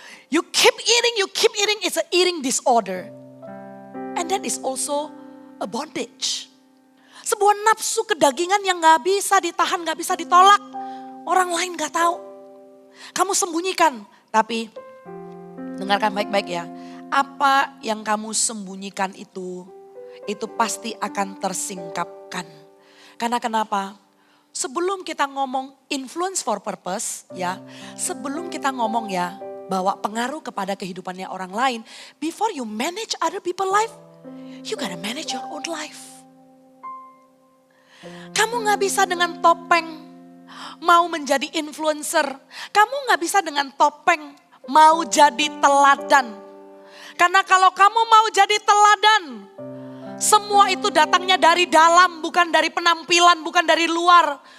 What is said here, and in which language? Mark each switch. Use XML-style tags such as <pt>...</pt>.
<en>You keep eating, it's a eating disorder. And that is also a bondage.</en> <id>Sebuah nafsu kedagingan yang gak bisa ditahan, gak bisa ditolak. Orang lain gak tahu. Kamu sembunyikan. Tapi dengarkan baik-baik ya. Apa yang kamu sembunyikan itu pasti akan tersingkapkan. Karena kenapa? Sebelum kita ngomong influence for purpose ya. Sebelum kita ngomong ya bawa pengaruh kepada kehidupannya orang lain.</id> <en>Before you manage other people life, you gotta manage your own life.</en> <id>Kamu gak bisa dengan topeng mau menjadi influencer. Kamu gak bisa dengan topeng mau jadi teladan. Karena kalau kamu mau jadi teladan, semua itu datangnya dari dalam, bukan dari penampilan, bukan dari luar.</id>